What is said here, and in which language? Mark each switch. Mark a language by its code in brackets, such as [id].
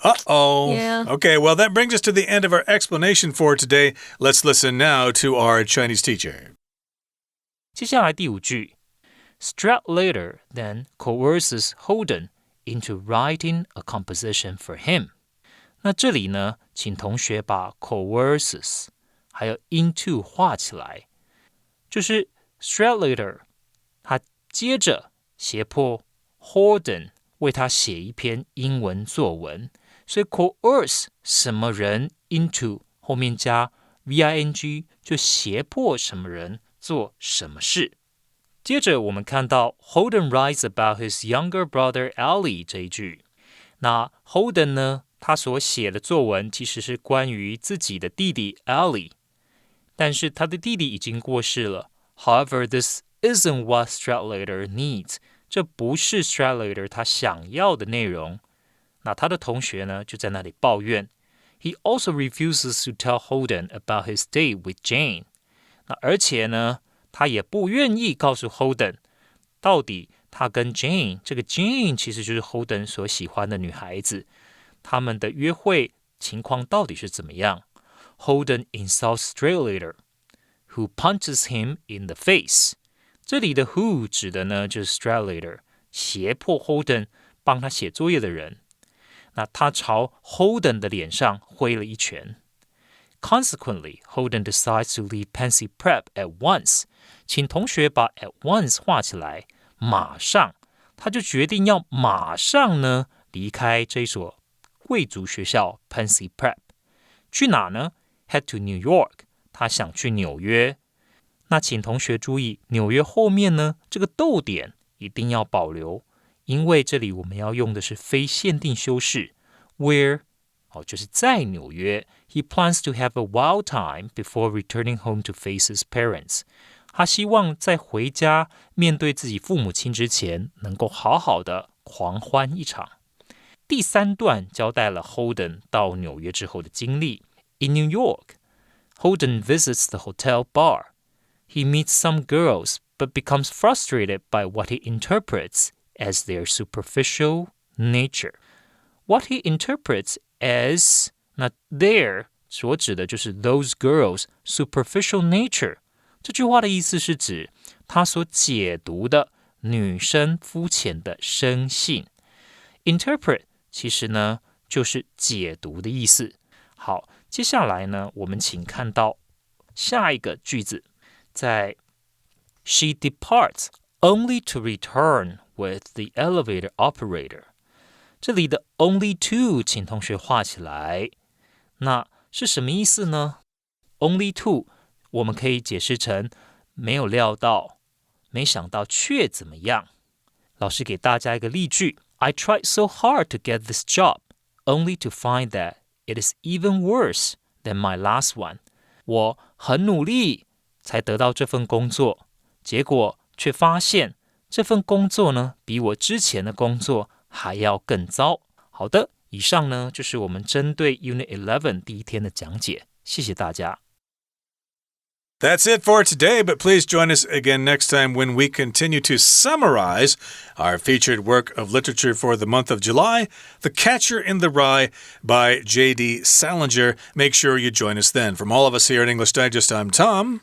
[en] Uh-oh. Yeah. Okay, well, that brings us to the end of our explanation for today. Let's listen now to our Chinese teacher. [zh] 接下来第五句 [en] Stradlater then coerces Holden into writing a composition for him. [zh] 那这里呢，请同学把 coerces 还有 into 画起来，就是 Stradlater 他接着胁迫 Holden 为他写一篇英文作文，所以 coerce 什么人 into 后面加 VING 就胁迫什么人做什么事。接着我们看到 [en] Holden writes about his younger brother Ali [zh] 这一句。那 Holden 呢，他所写的作文其实是关于自己的弟弟 Ali， 但是他的弟弟已经过世了。 [en] However, this isn't what Stradlater needs. [zh] 这不是 Stradlater 他想要的内容。那他的同学呢，就在那里抱怨。 [en] He also refuses to tell Holden about his date with Jane. [zh] 那而且呢，他也不愿意告诉 Holden 到底他跟 Jane， 这个 Jane 其实就是 Holden 所喜欢的女孩子，他们的约会情况到底是怎么样。 [en] Holden insults Stradlater, who punches him in the face. [zh] 这里的 who 指的呢就是 Stradlater， 胁迫 Holden 帮他写作业的人。那他朝 Holden 的脸上挥了一拳。 [en] Consequently, Holden decides to leave Pansy Prep at once. [zh] 请同学把 at once 画起来，马上，他就决定要马上呢离开这所贵族学校 Pansy Prep。去哪呢？ [en] Head to New York. [zh] 他想去纽约。那请同学注意，纽约后面呢这个逗点一定要保留，因为这里我们要用的是非限定修饰 where， 就是在纽约。 [en] He plans to have a wild time before returning home to face his parents. [zh] 他希望在回家面对自己父母亲之前，能够好好的狂欢一场。第三段交代了 Holden 到纽约之后的经历。 [en] In New York, Holden visits the hotel bar. He meets some girls, but becomes frustrated by what he interprets as their superficial nature. What he interprets as [zh] 那 [en] their [zh] 所指的就是 [en] those girls' superficial nature。 [zh] 这句话的意思是指他所解读的女生肤浅的生性。 Interpret 其实呢就是解读的意思。好，接下来呢，我们请看到下一个句子，在 [en] She departs only to return with the elevator operator。 [zh] 这里的 only to 请同学画起来，那是什么意思呢？ Only to 我们可以解释成没有料到，没想到却怎么样。老师给大家一个例句 [en] I tried so hard to get this job, only to find that it is even worse than my last one. [zh] 我很努力才得到这份工作，结果却发现这份工作呢，比我之前的工作还要更糟。好的，以上呢就是我们针对 Unit 11第一天的讲解，谢谢大家。 [en] That's it for today, but please join us again next time when we continue to summarize our featured work of literature for the month of July, The Catcher in the Rye by J.D. Salinger. Make sure you join us then. From all of us here at English Digest, I'm Tom.